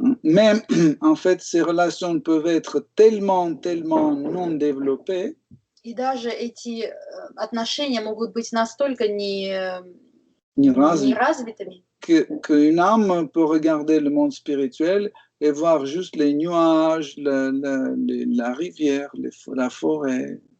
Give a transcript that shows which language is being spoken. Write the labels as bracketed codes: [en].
[fr] Même, en fait, ces relations peuvent être tellement non développées. [ru] И даже эти отношения могут быть настолько неразвитыми, [fr] qu'une âme peut regarder le monde spirituel et voir juste les nuages, la rivière, la forêt.